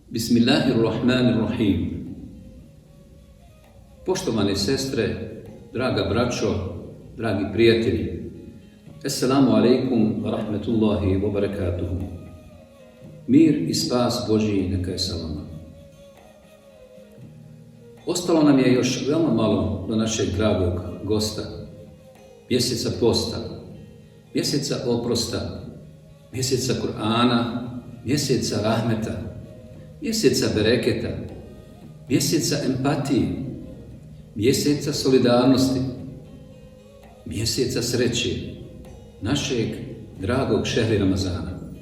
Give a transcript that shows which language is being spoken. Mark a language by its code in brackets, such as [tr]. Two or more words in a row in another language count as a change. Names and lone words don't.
[ar] بسم الله الرحمن الرحيم. [bs] Poštovane sestre, draga braćo, dragi prijatelji, [ar] السلام عليكم ورحمة الله وبركاته. [bs] Mir i spas Božji neka je sa vama. Ostalo nam je još veoma malo do našeg dragog gosta, mjeseca posta, mjeseca oprosta, mjeseca Kur'ana, mjeseca rahmeta, mjeseca bereketa, mjeseca empatije, mjeseca solidarnosti, mjeseca sreće, našeg dragog šehri Ramazana.